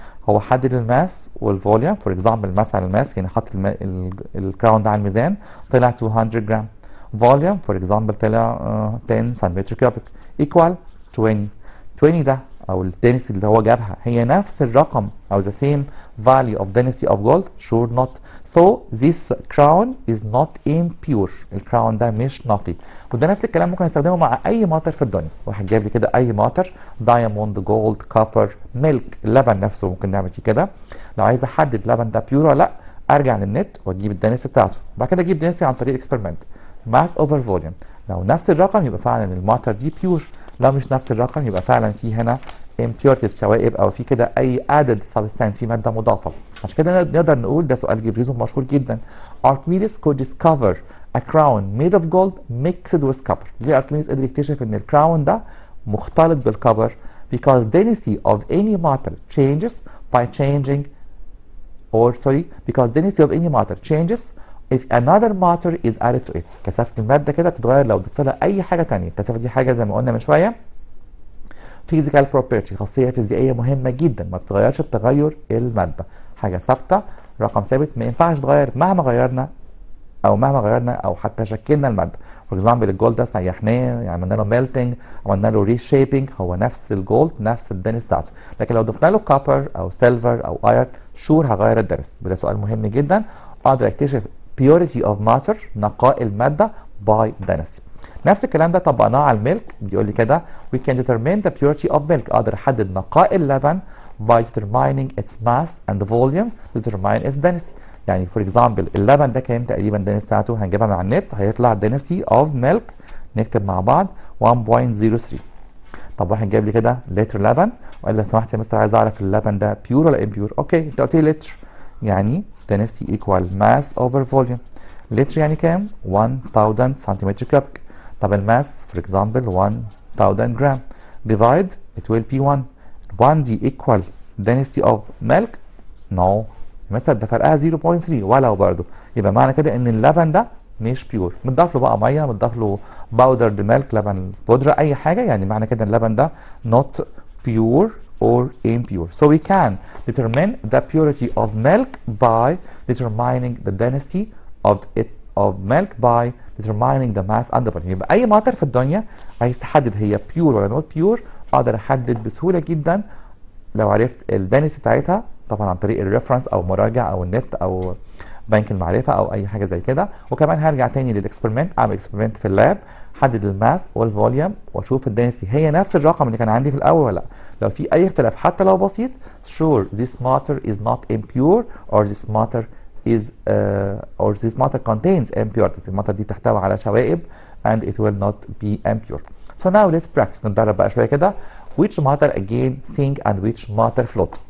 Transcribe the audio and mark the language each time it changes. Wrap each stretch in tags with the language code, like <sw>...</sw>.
<ar>هو حدد الماس والفوليوم، فور اكزامبل مثلا الماس يعني حط الكراون ده على الميزان طلع 200 جرام، فوليوم فور اكزامبل طلع 10 سنتيمتر كيوبيك، ايكوال 20. 20 ده او الدنسيتي اللي هو جابها هي نفس الرقم او</ar> <en>the same value of density of gold؟ sure not. so this crown is not impure،</en> <ar>الكراون ده مش نقي. وده نفس الكلام ممكن نستخدمه مع اي ماتر في الدنيا. واحد جاب لي كده اي ماتر، دايموند، جولد، كوبر، ميلك، اللبن نفسه ممكن نعمل فيه كده. لو عايز احدد اللبن ده بيور ولا لا، ارجع للنت واجيب الدنسيتي بتاعته، وبعد كده اجيب دنسيتي عن طريق اكسبيرمنت، ماس اوفر فوليوم. لو نفس الرقم يبقى فعلا الماتر دي بيور، لو مش نفس الرقم يبقى فعلا في هنا impurities، شوائب، او في كده اي</ar> <en>added substance،</en> <ar>في ماده مضافه. عشان كده نقدر نقول ده سؤال جبريزون مشهور جدا.</ar> <en>Archimedes could discover a crown made of gold mixed with copper.</en> <ar>ليه اركميدس قدر يكتشف ان الكراون ده مختلط بالكبر؟</ar> <en>because density of any matter changes by changing because density of any matter changes if another matter is added to it.</en> <ar>كثافة المادة كده بتتغير لو ضفت لها أي حاجة تانية. الكثافة دي حاجة زي ما قلنا من شوية</ar> <en>physical property،</en> <ar>خاصية فيزيائية مهمة جدا، ما بتتغيرش بتغير المادة، حاجة ثابتة، رقم ثابت، ما ينفعش تتغير مهما غيرنا أو حتى شكلنا المادة. فور اكزامبل الجولد ده سيحناه، عملنا له ميلتنج، عملنا له ريشيبنج، هو نفس الجولد نفس الدنس بتاعته. لكن لو ضفنا له كوبر أو سيلفر أو ايرون، شور هغير الدنس. ده سؤال مهم جدا، اقدر اكتشف</ar> <en>purity of matter</en> <ar>نقاء المادة</ar> <en>by density.</en> <ar>نفس الكلام ده طبقناه على الميلك. بيقول لي كده</ar> <en>we can determine the purity of milk.</en> <ar>اقدر احدد نقاء اللبن</ar> <en>by determining its mass and volume to determine its density.</en> <ar>يعني for example اللبن ده كام تقريبا density بتاعته؟ هنجيبها من على النت، هيطلع</ar> <en>density of milk</en> <ar>نكتب مع بعض 1.03. طب واحد جايب لي كده لتر لبن وقال لي لو سمحت يا مستر عايز اعرف اللبن ده بيور ولا امبيور. اوكي انت قلت لي لتر، يعني</ar> <en>density equal mass over volume.</en> <ar>لتر يعني كام؟ 1000 سنتيمتر كوبيك. طب الماس</ar> <en>for example 1000 gram divide it will be 1. 1 دي equal density of milk.</en> <ar>no مثلا ده فرقها 0.3 ولو برضه، يبقى معنى كده ان اللبن ده مش بيور. متضاف له بقى ميه، متضاف له باودرد ميلك، لبن بودره، اي حاجه، يعني معنى كده اللبن ده</ar> <en>not pure or impure. So we can determine the purity of milk by determining the density of milk by determining the mass and the volume.</en> <ar>يبقى اي ماتر في الدنيا عايز تحدد هي بيور ولا</ar> <en>not pure</en> <ar>اقدر احدد بسهوله جدا لو عرفت الدنسيتي بتاعتها، طبعا عن طريق الريفرنس او مراجع او النت او بنك المعرفه او اي حاجه زي كده. وكمان هرجع تاني للاكسبيرمنت، اعمل اكسبيرمنت في اللاب، حدد الماس والفوليوم واشوف الدنسيتي هي نفس الرقم اللي كان عندي في الاول ولا لا. لو في اي اختلاف حتى لو بسيط</ar> <en>sure this matter is not impure or this matter is or this matter contains impurities.</en> <ar>الماتر دي تحتوي على شوائب</ar> <en>and it will not be impure. So now let's practice.</en> <ar>نتدرب بقى شويه كده.</ar> <en>which matter again sink and which matter float.</en>